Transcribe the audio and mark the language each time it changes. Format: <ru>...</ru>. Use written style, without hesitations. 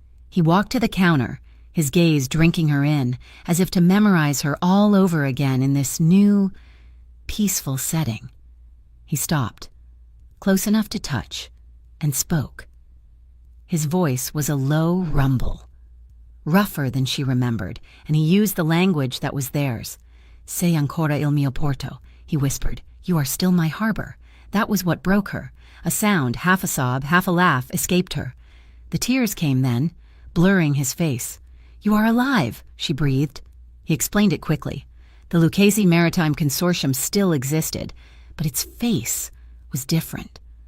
<en>He walked to the counter, his gaze drinking her in, as if to memorize her all over again in this new, peaceful setting. He stopped, close enough to touch, and spoke. His voice was a low rumble, rougher than she remembered, and he used the language that was theirs.</en> <it>"Sei ancora il mio porto,"</it> <en>he whispered. "You are still my harbor." That was what broke her. A sound, half a sob, half a laugh, escaped her. The tears came then, blurring his face. "You are alive," she breathed. He explained it quickly. The Lucchesi Maritime Consortium still existed, but its face was different.</en>